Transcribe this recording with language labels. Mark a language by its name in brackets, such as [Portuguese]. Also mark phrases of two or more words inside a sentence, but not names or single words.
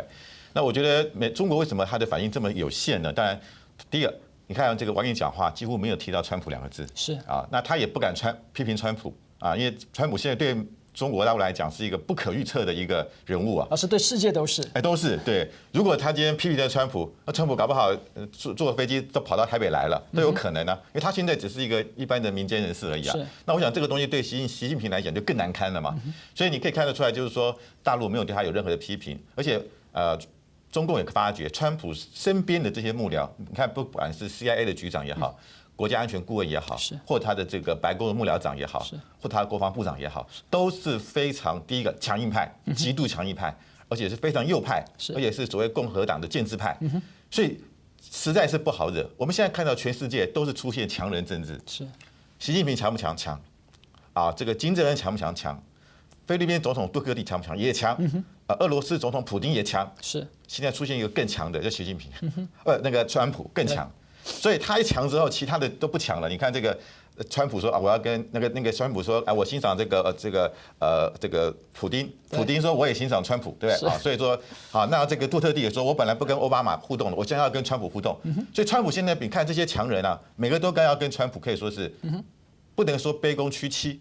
[Chinese] 那我覺得中國為什麼它的反應這麼有限呢？當然，第一個，你看這個王毅講話幾乎沒有提到川普兩個字，是啊，那他也不敢批評川普啊，因為川普現在對中國大陸來講是一個不可預測的一個人物啊，是對世界都是，都是對。如果他今天批評了川普，那川普搞不好坐飛機都跑到台北來了，都有可能啊，因為他現在只是一個一般的民間人士而已啊。那我想這個東西對習近平來講就更難堪了嘛。所以你可以看得出來，就是說大陸沒有對他有任何的批評，而且中共也發覺川普身邊的這些幕僚，你看不管是 CIA 的局長也好。國家安全顧問也好，或他的這個白宮的幕僚長也好，或他的國防部長也好，都是非常第一個強硬派，極度強硬派，而且是非常右派，而且是所謂共和黨的建制派，所以實在是不好惹。我們現在看到全世界都是出現強人政治，習近平強不強？強啊！這個金正恩強不強？強。菲律賓總統杜特地強不強？也強。俄羅斯總統普丁也強。是。現在出現一個更強的，叫習近平，那個川普更強。所以他一強之後，其他的都不強了。你看這個川普说啊，我要跟那个川普说，我欣赏这个普丁说我也欣赏川普，对不对啊？所以说好，那这个杜特地也说，我本来不跟奥巴马互动的，我现在要跟川普互动。所以川普现在你看这些强人啊，每个都该要跟川普可以说是不能说卑躬屈膝。